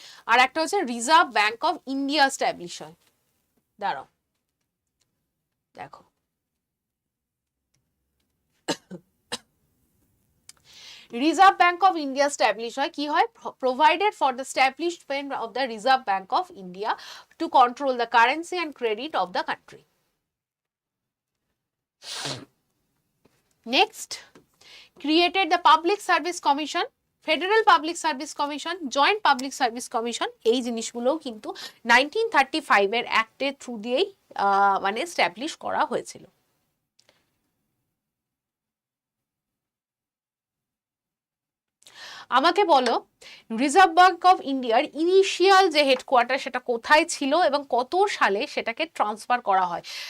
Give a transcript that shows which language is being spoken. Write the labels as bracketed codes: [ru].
[bn] আর একটা হচ্ছে reserve bank of India establish হয়। দাঁড়াও, দেখো reserve bank of India establish হয়, কি হয়? [en] Provided for the establishment of the Reserve Bank of India to control the currency and credit of the country. Next, created the Public Service Commission, Federal Public Service Commission, Joint Public Service Commission। [bn] এই জিনিসগুলোও কিন্তু 1935-এর অ্যাক্টের through দিয়েই মানে establish করা হয়েছিল। আমাকে বলো, reserve bank of ইন্ডিয়ার ইনিশিয়াল যে হেডকোয়ার্টার সেটা কোথায় ছিল এবং কত সালে সেটাকে ট্রান্সফার করা হয়?